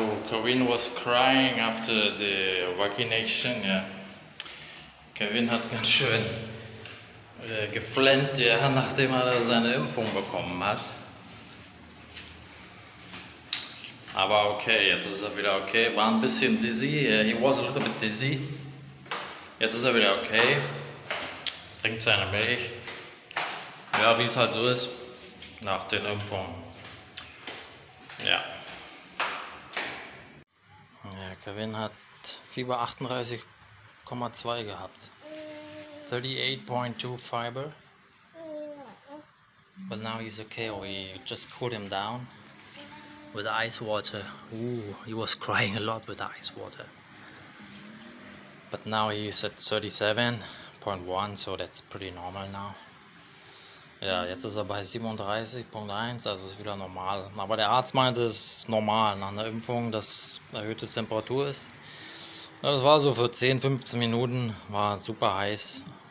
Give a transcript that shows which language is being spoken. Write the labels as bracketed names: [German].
[English] Kevin was crying after the vaccination. [German] Ja. Kevin hat ganz schön geflennt, ja, nachdem er seine Impfung bekommen hat. Aber okay, jetzt ist er wieder okay. War ein bisschen dizzy. [English] He was a little bit dizzy. [German] Jetzt ist er wieder okay. Trinkt seine Milch. Ja, wie es halt so ist nach den Impfungen. Ja. Kevin hat Fieber 38,2 gehabt. [English] 38.2 fiber. But now he's okay. We just cooled him down with ice water. Ooh, he was crying a lot with ice water. But now he's at 37.1, so that's pretty normal now. [German] Ja, jetzt ist er bei 37.1, also ist wieder normal. Aber der Arzt meinte, es ist normal nach einer Impfung, dass erhöhte Temperatur ist. Ja, das war so für 10-15 Minuten, war super heiß.